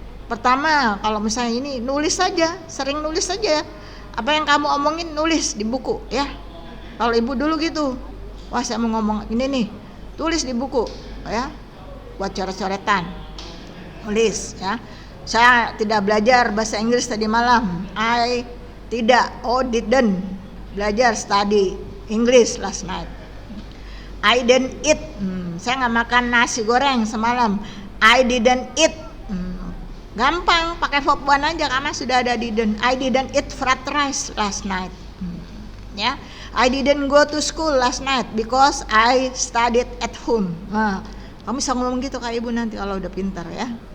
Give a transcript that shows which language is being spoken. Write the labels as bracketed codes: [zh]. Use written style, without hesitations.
[id] Pertama, kalau misalnya ini nulis saja, sering nulis saja. Apa yang kamu omongin nulis di buku ya. Kalau Ibu dulu gitu. Wah, saya mau ngomong ini nih. Tulis di buku ya. Buat coret-coretan. Nulis ya. Saya tidak belajar bahasa Inggris tadi malam. [en] I didn't [id] belajar [en] study English last night. I didn't eat. [id] Saya nggak makan nasi goreng semalam. I didn't eat. Gampang, pakai verb one aja karena sudah ada didn't. [en] I didn't eat fried rice last night. Ya, I didn't go to school last night because I studied at home. [id] Nah, kamu bisa ngomong gitu Kak Ibu nanti kalau udah pintar ya.